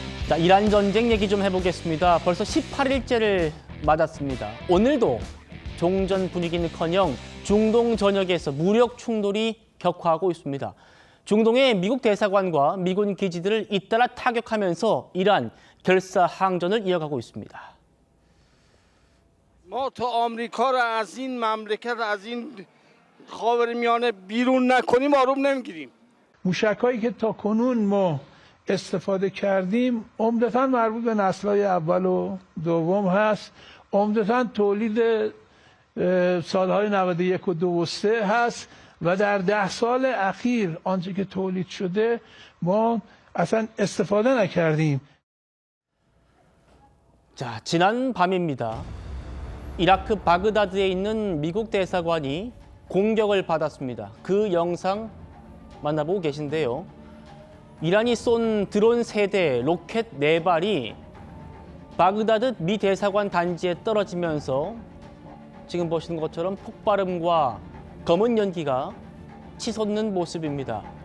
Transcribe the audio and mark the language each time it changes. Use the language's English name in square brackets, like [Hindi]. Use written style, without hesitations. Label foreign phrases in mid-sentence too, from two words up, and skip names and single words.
[Korean] 자, 이란 전쟁 얘기 좀 해보겠습니다. 벌써 18일째를 맞았습니다. 오늘도 종전 분위기는커녕 중동 전역에서 무력 충돌이 격화하고 있습니다. 중동의 미국 대사관과 미군 기지들을 잇따라 타격하면서 이란 결사항전을 이어가고 있습니다. [Persian] ما تا آمریکا را از این مملکت از این خاورمیانه بیرون نکنیم آروم نمیگیریم. موشک‌هایی که تا کنون ما استفاده کردیم عمدتاً مربوط به نسل‌های اول و دوم هست، عمدتاً تولید سالهای 91 و 2 و 3 هست و در 10 سال اخیر آنچه که تولید شده ما اصلا استفاده نکردیم. [Korean] 자, 지난 밤입니다. 이라크 바그다드에 있는 미국 대사관이 공격을 받았습니다. 그 영상 만나보고 계신데요. 이란이 쏜 드론 3대, 로켓 4발이 바그다드 미 대사관 단지에 떨어지면서 지금 보시는 것처럼 폭발음과 검은 연기가 치솟는 모습입니다.